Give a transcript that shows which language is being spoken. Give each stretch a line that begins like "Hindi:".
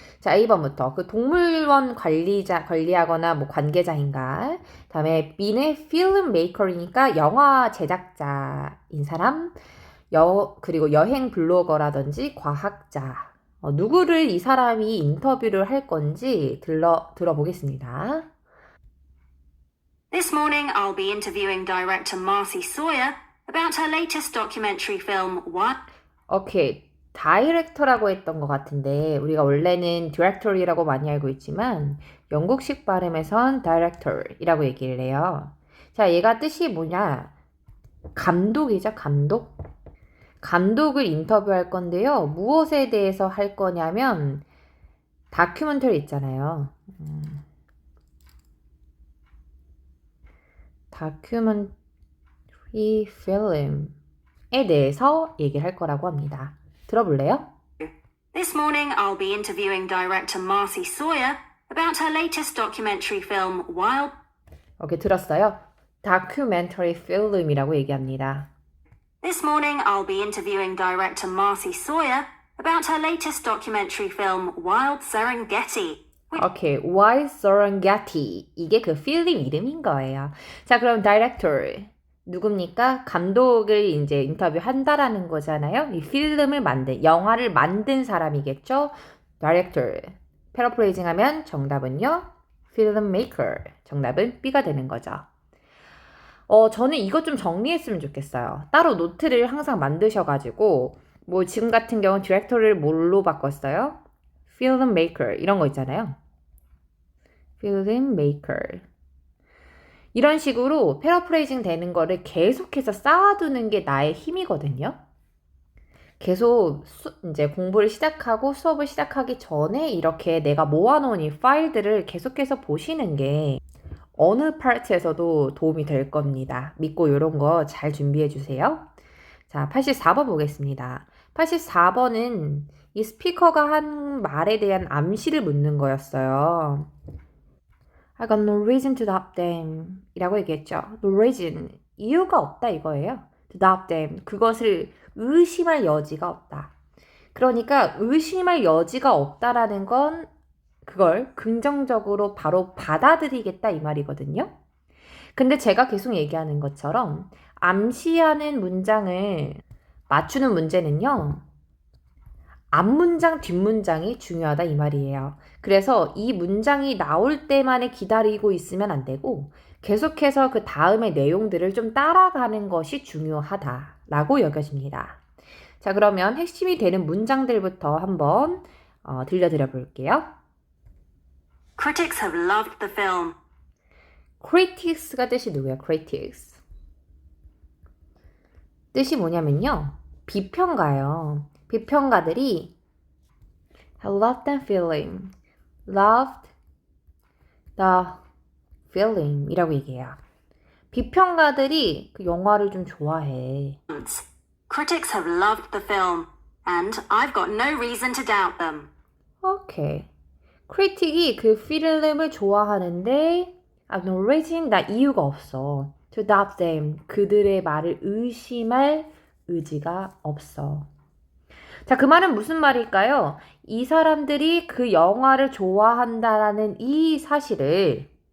Korean: 자, 2번부터 그 동물원 관리하거나 뭐 관계자인가. 다음에 B는 필름 메이커이니까 영화 제작자인 사람. 그리고 여행 블로거라든지 과학자. 누구를 이 사람이 인터뷰를 할 건지 들어보겠습니다.
English: This morning I'll be interviewing director Marcy Sawyer about her latest documentary film What?
Korean: 오케이. 다이렉터라고 했던 것 같은데 우리가 원래는 디렉터리라고 많이 알고 있지만 영국식 발음에선 다이렉터이라고 얘기를 해요. 자, 얘가 뜻이 뭐냐? 감독이죠, 감독. 감독을 인터뷰할 건데요. 무엇에 대해서 할 거냐면 다큐멘터리 있잖아요. 다큐멘터리 필름에 대해서 얘기를 할 거라고 합니다. 들어볼래요?
English: This morning I'll be interviewing director Marcy Sawyer about her latest documentary film Wild.
Korean: 오케이, 들었어요? 다큐멘터리 필름이라고 얘기합니다.
English: This morning I'll be interviewing director Marcy Sawyer about her latest documentary film Wild Serengeti.
Korean: 오케이, Wild Serengeti. 이게 그 필름 이름인 거예요. 자, 그럼 다이렉터 누굽니까? 감독을 이제 인터뷰한다라는 거잖아요. 이 필름을 영화를 만든 사람이겠죠? 다이렉터. 패러프레이징 하면 정답은요? 필름메이커. 정답은 B가 되는 거죠. 저는 이것 좀 정리했으면 좋겠어요. 따로 노트를 항상 만드셔가지고 뭐 지금 같은 경우는 디렉터를 뭘로 바꿨어요? 필름메이커 이런 거 있잖아요. 필름메이커 이런 식으로 패러프레이징 되는 거를 계속해서 쌓아두는 게 나의 힘이거든요. 계속 이제 공부를 시작하고 수업을 시작하기 전에 이렇게 내가 모아놓은 이 파일들을 계속해서 보시는 게 어느 파트에서도 도움이 될 겁니다. 믿고 이런 거 잘 준비해 주세요. 자, 84번 보겠습니다. 84번은 이 스피커가 한 말에 대한 암시를 묻는 거였어요.
English: I got no reason to doubt them
Korean: 이라고 얘기했죠.
English: No reason,
Korean: 이유가 없다 이거예요.
English: To doubt them,
Korean: 그것을 의심할 여지가 없다. 그러니까 의심할 여지가 없다라는 건 그걸 긍정적으로 바로 받아들이겠다 이 말이거든요. 근데 제가 계속 얘기하는 것처럼 암시하는 문장을 맞추는 문제는요. 앞문장, 뒷문장이 중요하다 이 말이에요. 그래서 이 문장이 나올 때만에 기다리고 있으면 안 되고 계속해서 그 다음의 내용들을 좀 따라가는 것이 중요하다라고 여겨집니다. 자, 그러면 핵심이 되는 문장들부터 한번 들려드려 볼게요.
English: Critics have loved the film.
Korean: critics가 뜻이 누구예요?
English: critics.
Korean: 뜻이 뭐냐면요. 비평가요. 비평가들이
English: loved the film, loved the film
Korean: 이라고 얘기해요. 비평가들이 그 영화를 좀 좋아해.
English: Critics have loved the film, and I've got no reason to doubt them.
Korean: 오케이. 크리틱이 그 필름을 좋아하는데
English: I've no reason,
Korean: 나 이유가 없어.
English: To doubt them,
Korean: 그들의 말을 의심할 의지가 없어. 자, 그 말은 무슨 말일까요? 이 사람들이 그 영화를 좋아한다라는 이 사실을